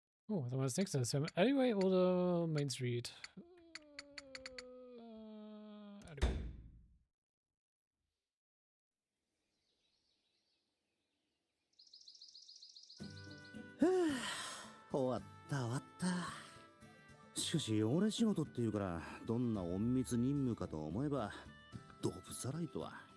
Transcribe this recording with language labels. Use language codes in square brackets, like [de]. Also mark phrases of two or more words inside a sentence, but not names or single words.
[en] Oh, was haben wir als nächstes? Wir haben Alleyway oder Main Street? Alleyway. [ja] 終わった終わった。しかし汚れ仕事っていうからどんな隠密任務かと思えばドブさらいとは。